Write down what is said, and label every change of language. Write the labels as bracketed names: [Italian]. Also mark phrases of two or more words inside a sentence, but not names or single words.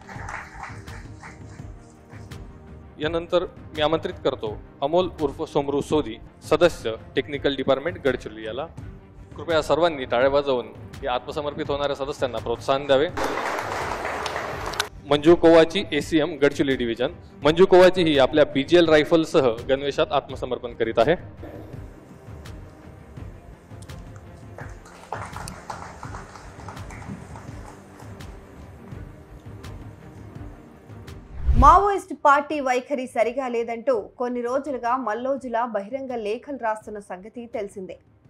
[Marathi] यानंतर मी आमंत्रित करतो अमोल उर्फ सोमरू सोदी, सदस्य [English] technical department [Marathi] गडचिरोली याला. कृपया सर्वांनी टाळ्या वाजवून या आत्मसमर्पित होणाऱ्या सदस्यांना प्रोत्साहन द्यावे. मंजू कोवाची ACM गडचिरोली डिव्हिजन. मंजू कोवाची ही आपल्या BGL रायफलसह गणवेशात आत्मसमर्पण करीत आहे. [Telugu] మావోయిస్ట్ పార్టీ వైఖరి సరిగా లేదంటూ కొన్ని రోజులుగా మల్లోజుల బహిరంగ లేఖలు రాస్తున్న సంగతి తెలిసిందే.